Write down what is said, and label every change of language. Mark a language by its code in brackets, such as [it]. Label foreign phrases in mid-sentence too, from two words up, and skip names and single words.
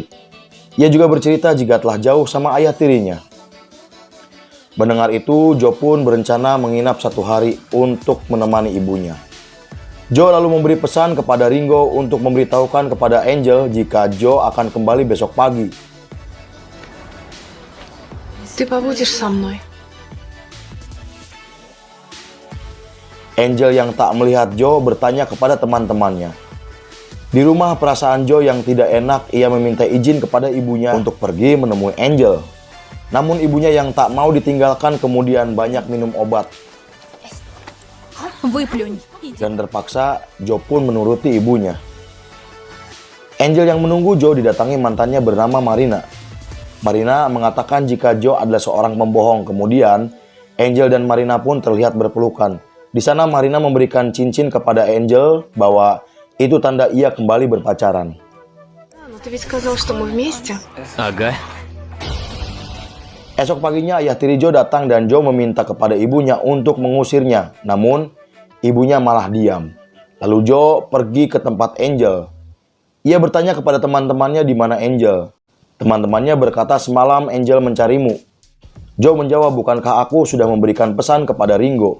[id] Ia juga bercerita jika telah jauh sama ayah tirinya. Mendengar itu, Joe pun berencana menginap 1 hari untuk menemani ibunya. Joe lalu memberi pesan kepada Ringo untuk memberitahukan kepada Angel jika Joe akan kembali besok pagi. [ru] Ты побудешь со мной. [id] Angel yang tak melihat Joe bertanya kepada teman-temannya. Di rumah perasaan Joe yang tidak enak, ia meminta izin kepada ibunya untuk pergi menemui Angel. Namun ibunya yang tak mau ditinggalkan kemudian banyak minum obat. [ru] Выплюнь. [id] Dan terpaksa Joe pun menuruti ibunya. Angel yang menunggu Joe didatangi mantannya bernama Marina. Marina mengatakan jika Joe adalah seorang pembohong. Kemudian, Angel dan Marina pun terlihat berpelukan. Di sana Marina memberikan cincin kepada Angel bahwa itu tanda ia kembali berpacaran. [ru] Но ты ведь сказал, что мы вместе. Ага. [id] Esok paginya ayah tiri Joe datang dan Joe meminta kepada ibunya untuk mengusirnya. Namun, ibunya malah diam. Lalu Joe pergi ke tempat Angel. Ia bertanya kepada teman-temannya di mana Angel. Teman-temannya berkata semalam Angel mencarimu. Joe menjawab, bukankah aku sudah memberikan pesan kepada Ringo?